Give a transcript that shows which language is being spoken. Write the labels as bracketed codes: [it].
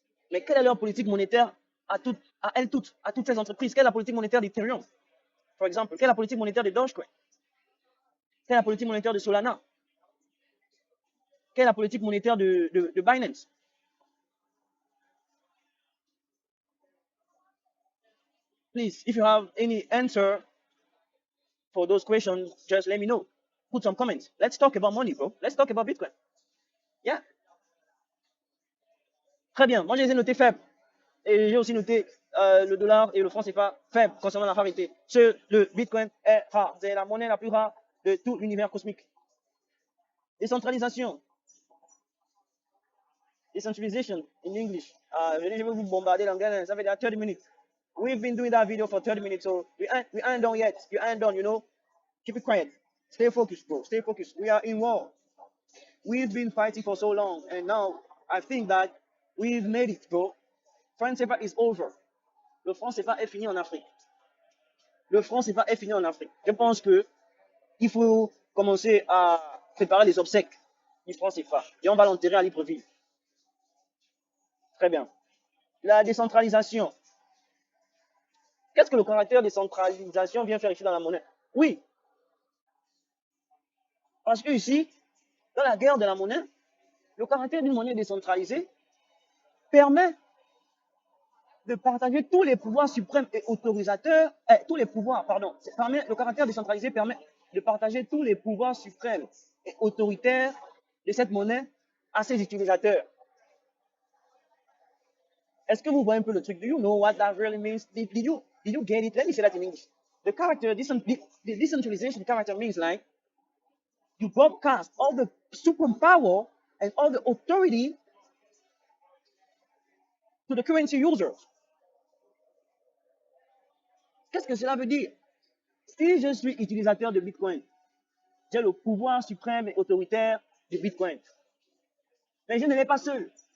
[fr] Mais quelle est leur politique monétaire à toutes ces entreprises? Quelle est la politique monétaire d'Ethereum, par exemple? Quelle est la politique monétaire de Dogecoin? Quelle est la politique monétaire de Solana? Quelle est la politique monétaire de Binance? [en] Please, if you have any answer for those questions, just let me know. Put some comments. Let's talk about money, bro. Let's talk about Bitcoin. Yeah. [fr] Très bien. Moi, je les ai notés faibles. Et j'ai aussi noté le dollar et le franc CFA faibles concernant la rareté. Le Bitcoin est rare. C'est la monnaie la plus rare de tout l'univers cosmique. Décentralisation. [en] Decentralization in English. [fr] Je vais vous bombarder l'anglais. Ça fait déjà 30 minutes. [en] We've been doing that video for 30 minutes, so we ain't done yet. You ain't done, you know. Keep it quiet. Stay focused, bro. Stay focused. We are in war. We've been fighting for so long, and now I think that we've made it, bro. France CFA is over. [fr] Le franc CFA est fini en Afrique. Le franc CFA est fini en Afrique. Je pense que il faut commencer à préparer les obsèques du franc CFA. Et on va l'enterrer à Libreville. Très bien. La décentralisation. Qu'est-ce que le caractère de décentralisation vient faire ici dans la monnaie? Oui. Parce que ici, dans la guerre de la monnaie, le caractère d'une monnaie décentralisée permet de partager tous les pouvoirs suprêmes et autorisateurs, tous les pouvoirs, pardon, le caractère décentralisé permet de partager tous les pouvoirs suprêmes et autoritaires de cette monnaie à ses utilisateurs. Est-ce que vous voyez un peu le truc? [en] Do you know what that really means? Did you get it? Let me say that in English. The decentralization character means like you broadcast all the superpower and all the authority to the currency users. [fr] Qu'est-ce que cela veut dire? Si je suis utilisateur de Bitcoin, j'ai le pouvoir suprême et autoritaire du Bitcoin. Mais je ne l'ai pas seul.